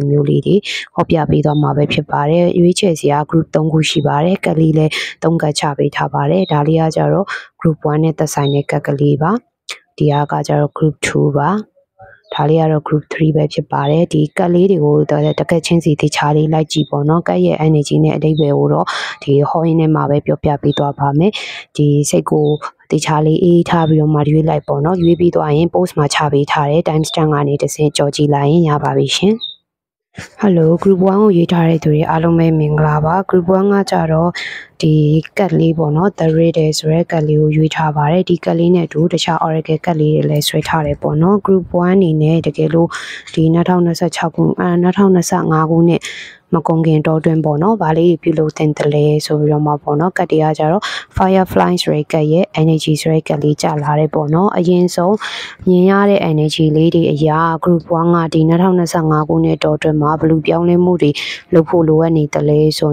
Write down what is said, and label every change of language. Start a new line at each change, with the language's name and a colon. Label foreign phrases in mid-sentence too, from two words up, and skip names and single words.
Burmese: မျိုးလေးတွေဟောပြပေးသွားမှာပဲဖြစ်ပါတယ်ရွေးချယ်စရာ group 3ခုရှိပါတယ်ကလေးလည်း3ကတ်ချပေးထားပါတယ်ဒါလေးကကြတော့ group 1နဲ့သက်ဆိုင်တဲ့ကတ်ကလေးပါဒီကကြတော့ group 2ပါဒါလေးကတော့ group 3ပဲဖြစ်ပါတယ်ဒီကတ်လေးတွေကိုတကက်ချင်းစီတခြားလေးလိုက်ကြည့်ပေါ့နော်ကတ်ရဲ့ energy နဲ့အဓိပ္ပာယ်ကိုတော့ဒီဟောရင်းနဲ့မှာပဲပြောပြပေးသွားပါမယ်ဒီစိတ်ကိုတခြားလေးအေးထားပြီးတော့မှရွေးလိုက်ပေါ့နော်ရွေးပြီးသွားရင် post မှာချပေးထားတဲ့
English: time stamp
Burmese: ကနေတစ်ဆင့်ကြော်ကြည့်လိုက်ရင်ရပါပြီရှင် Hello group 1ကိုရေးထားတဲ့သူတွေအားလုံးပဲမင်္ဂလာပါ group 1ကကြတော့ဒီကတ်လေးပေါ့နော်
English: the reader
Burmese: ဆိုတဲ့ကတ်လေးကိုရွေးထားပါတယ်ဒီကတ်လေးနဲ့အတူတခြား oracle ကတ်လေးတွေလည်းဆွဲထားတယ်ပေါ့နော် group 1အနေနဲ့တကယ်လို့ဒီ2025ခု2025ခုနှစ်မကုန်ခင်တော့တွင်ပေါ့နော်ဗာလေးပြုလုပ် တင်တယ်လဲဆိုပြီးတော့မှပေါ့နော်ကတ်တရားကြတော့ firefly ဆိုတဲ့ကတ်ရဲ့ energy ဆိုတဲ့ကတ်လေးကြာလာတယ်ပေါ့နော်အရင်ဆုံးမြင်ရတဲ့ energy လေးတွေအရာ group 1ကဒီ2025ခုနှစ်တော့တွင်မှာဘလူပြောင်းလဲမှုတွေလုပ်ဖို့လိုအပ်နေတယ်လဲဆို